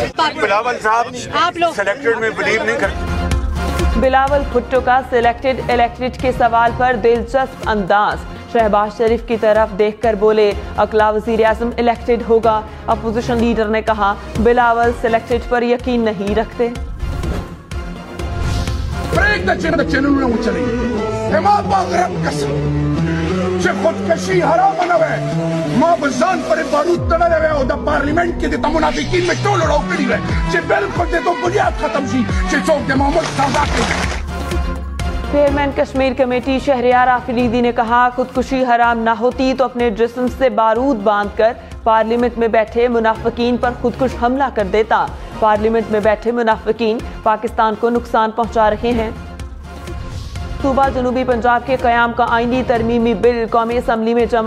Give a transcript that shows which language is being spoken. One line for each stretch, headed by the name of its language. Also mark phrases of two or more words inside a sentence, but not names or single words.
Urdu: بلاول صاحب آپ لوگ سلیکٹڈ میں بلیو نہیں کرتے. بلاول بھٹو کا
English: selected elected
Urdu: کے سوال پر دلچسپ انداز. شہباز شریف کی طرف دیکھ کر بولے، اگلا وزیر اعظم الیکٹڈ ہوگا.
English: opposition leader
Urdu: نے کہا، بلاول سلیکٹڈ پر یقین نہیں رکھتے.
Pashto: خودکشی حرام نه وي ما بزان پر بارود تړلې وي او د پارلیمنت کې د منافقین مې ټول راوکړي وي چې بالکل د بنیاد ختم شي چې څوک د معمول سزا کوي।
Urdu: چیئرمین کشمیر کمیٹی شہریار آفریدی نے کہا، خودکشی حرام نہ ہوتی تو اپنے جسم سے بارود باندھ کر پارلیمنٹ میں بیٹھے منافقین پر خودکش حملہ کر دیتا. پارلیمنٹ میں بیٹھے منافقین پاکستان کو نقصان پہنچا رہے ہیں. صوبہ جنوبی پنجاب کے قیام کا آئینی ترمیمی بل قومی اسمبلی میں جمع.